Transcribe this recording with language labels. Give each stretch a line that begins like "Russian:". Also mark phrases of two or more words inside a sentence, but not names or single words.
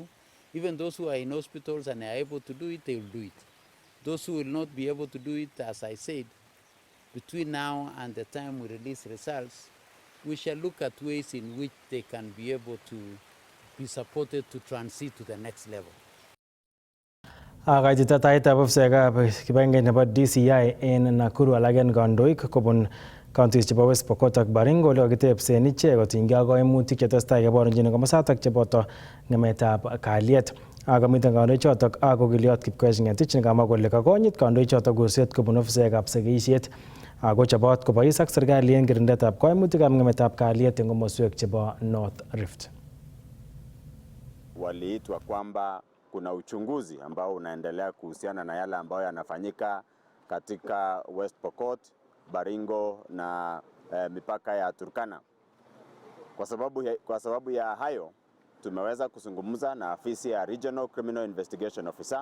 English: Even those who are in hospitals and are able to do it, they will do it. Those who will not be able to do it, as I said, between now and the time we release results, we shall look at ways in which they can be able to be supported to transit to the next level.
Kalenjin: Kaititetaetab ofisekab kibagengeit nebo DCI en Nakuru alak en kandoik kobun counties chebo West Pokot ak Baringo ole kakitebsen ichek kotinygei ak koimutik chetesetai keborchin komosatak cheboto ng'emetab kalyet. Akomiten kandoichotok ak okiliot Kipkoech Ng'etich nekamwa kole kakonyit kandoichotok kurset kobun ofisekab sekeisiet ako chobot kobois ak serikali en kirindetab koimutikab ng'emetab kalyet en komoswek chebo North Rift.
Swahili: Waliitwa kwamba kuna uchunguzi ambao unaendelea kuhusiana na yale ambayo yanafanyika katika West Pokot, Baringo na mipaka ya Turkana. Kwa sababu ya hayo tumeweza kuzungumza na afisi ya
English: Regional Criminal Investigation Officer.